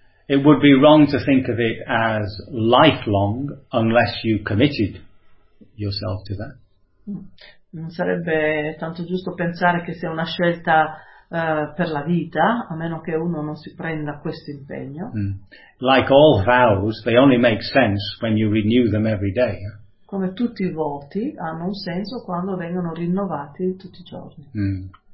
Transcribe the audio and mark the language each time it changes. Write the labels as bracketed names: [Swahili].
[English] It would be wrong to think of it as lifelong unless you committed yourself to that. [Italian] Non sarebbe tanto giusto pensare che sia una scelta per la vita, a meno che uno non si prenda questo impegno. [English] Like all vows, they only make sense when you renew them every day. [Italian] Come tutti i voti hanno un senso quando vengono rinnovati tutti i giorni.